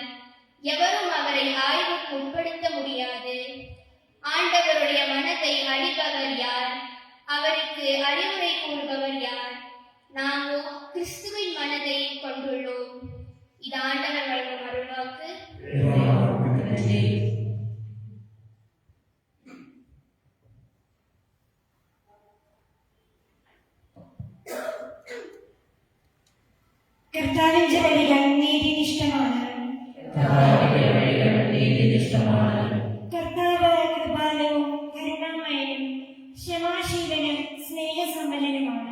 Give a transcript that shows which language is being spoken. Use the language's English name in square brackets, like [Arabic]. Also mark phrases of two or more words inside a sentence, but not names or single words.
[Tamil] எவரும் அவரை ஆய்வுக்கு உட்படுத்த முடியாது. ஆண்டவருடைய மனதை அறிபவர் யார்? அவருக்கு அறிவுரை கூறுபவர் யார்? நாமோ கிறிஸ்துவின் மனதை கொண்டுள்ளோம். இது ஆண்டவர் வழங்கும் அருள்வாக்கு. [Malayalam] കർത്താവിന്റെ വഴികൾ നീതിനിഷ്ഠമാണ്. കർത്താവ് കൃപാലവും കരുണാമയനും ക്ഷമാശീലനും സ്നേഹസമ്പന്നനുമാണ്.